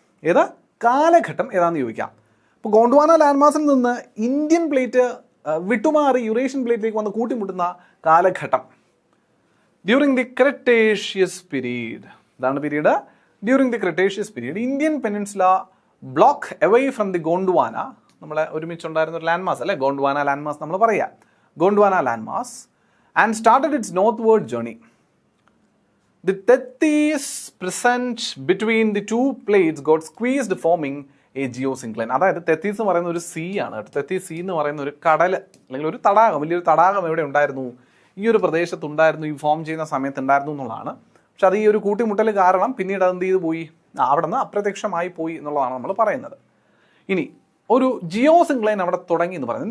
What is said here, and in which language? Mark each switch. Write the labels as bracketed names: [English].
[Malayalam] ഏത് കാലഘട്ടം ഏതാണെന്ന് ചോദിക്കാം. ഇപ്പോൾ ഗോണ്ട്വാന ലാൻഡ് മാസിൽ നിന്ന് ഇന്ത്യൻ പ്ലേറ്റ് വിട്ടുമാറി യുറേഷ്യൻ പ്ലേറ്റിലേക്ക് വന്ന് കൂട്ടിമുട്ടുന്ന കാലഘട്ടം [English] During the cretaceous period. [Malayalam] ഇതാണ് [English] Period during the cretaceous period. Indian peninsula block away from the Gondwana, [Malayalam] നമ്മളെ ഒരുമിച്ചുണ്ടായിരുന്ന ഒരു ലാൻഡ് മാസ് അല്ലേ ഗോണ്ട്വാന ലാൻഡ് മാസ് നമ്മൾ പറയാം, Gondwana land mass, [English] And started its northward journey. The Tethys present between the two plates got squeezed forming a geosyncline. [Malayalam] അതായത് തെത്തീസ് എന്ന് പറയുന്ന ഒരു see ആണ്. തെത്തീസ് സീ എന്ന് പറയുന്ന ഒരു കടൽ അല്ലെങ്കിൽ ഒരു തടാകം, വലിയൊരു തടാകം എവിടെ ഉണ്ടായിരുന്നു, ഈ ഒരു പ്രദേശത്തുണ്ടായിരുന്നു, ഈ ഫോം ചെയ്യുന്ന സമയത്ത് ഉണ്ടായിരുന്നു എന്നുള്ളതാണ്. പക്ഷെ അത് ഈ ഒരു കൂട്ടിമുട്ടൽ കാരണം പിന്നീട് അത് എന്ത് ചെയ്ത് പോയി, അവിടെ നിന്ന് അപ്രത്യക്ഷമായി പോയി എന്നുള്ളതാണ് നമ്മൾ പറയുന്നത്. ഇനി ഒരു ജിയോസിൻക്ലൈൻ അവിടെ തുടങ്ങി എന്ന് പറയുന്നത്.